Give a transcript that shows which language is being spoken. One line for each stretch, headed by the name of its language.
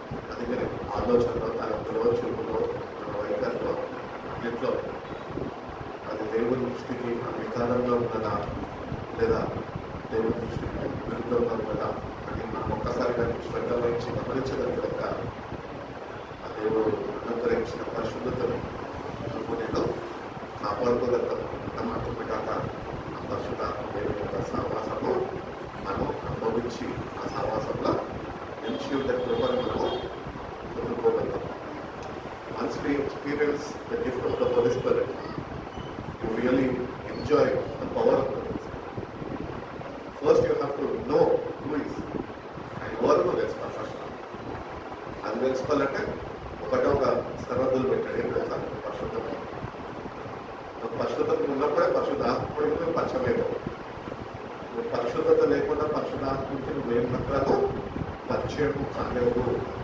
Telugu: అందుకని ఆలోచనలో, తలంపులో, చూపులో, మన వైఖరిలో, అన్నింటిలో అది దేవుని దృష్టికి అంగీకారంగా ఉన్నదా లేదా దేవుని దృష్టికి విరుద్ధంగా ఉన్నదా అని మనం ఒక్కసారిగా శ్రద్ధ వహించి గమనించగలిగాక ఆ దేవుడు అనుగ్రహించిన పరిశుద్ధతను నేను కాపాడుకోగలుగుతాం. అంత మాత్రమే కాక ఆ పరిశుద్ధ దేవుని యొక్క సహవాసము మనం అనుభవించి ఆ సహవాసంలో నిలిచి ఉండే కృపను మనము పొందుకోగలుగుతాం.
English: Once we experience the gift of the Holy Spirit, you really enjoy the power of the Holy Spirit. First you have to know who is and
Telugu: ఎవరు తెలుసుకోవాలి. అది తెలుసుకోవాలంటే ఒకటే ఒక సరహద్దులు పెట్టాడు. ఏం తెలుసా? పరిశుద్ధత. పరిశుద్ధత ఉన్నప్పుడే పరిశుద్ధాత్ముడికి పరిచయం అవుతావు. నువ్వు పరిశుద్ధత లేకుండా పరిశుద్ధాత్ముడికి నువ్వేం మాత్రము పరిచయం కాలేవు.